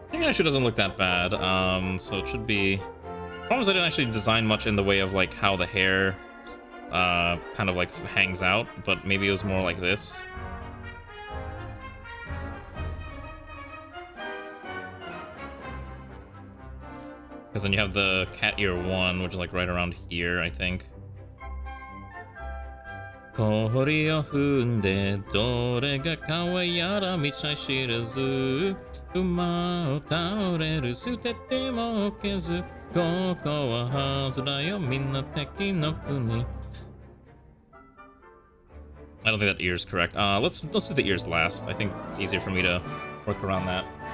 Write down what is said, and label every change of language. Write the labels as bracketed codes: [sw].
[en] actually doesn't look that bad. So it should be... Problem is I didn't actually design much in the way of like how the hair kind of like hangs out, but maybe it was more like this. Because then you have the cat ear 1, which is like right around here, I think. [ja] 氷を踏んでどれが川やら道知らず馬を倒れる捨ててもおけずここは外だよみんな敵の国 [en] I don't think that ear is correct. Let's do the ears last. I think it's easier for me to work around that.